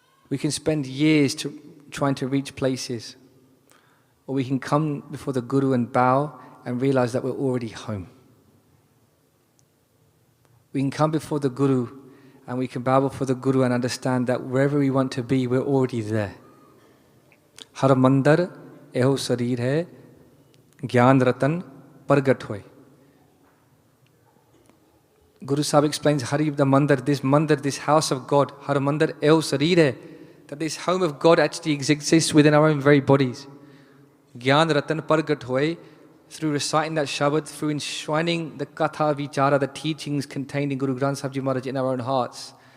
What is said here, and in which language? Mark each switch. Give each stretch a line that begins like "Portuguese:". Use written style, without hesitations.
English: We can spend years trying to reach places. Or we can come before the Guru and bow and realize that we're already home. We can come before the Guru and we can bow before the Guru and understand that wherever we want to be, we're already there.
Punjabi: हर मंदर एहो शरीर है, ज्ञान रतन प्रगट होए.
English: Guru Sahib explains Hari the mandir, this house of God,
Punjabi: Har mandir eho sharir hai,
English: that this home of God actually exists within our own very bodies.
Punjabi: Gyan Ratan Pargat Hoy,
English: through reciting that Shabad, through enshrining the Katha Vichara, the teachings contained in Guru Granth Sahib Ji Maharaj in our own hearts.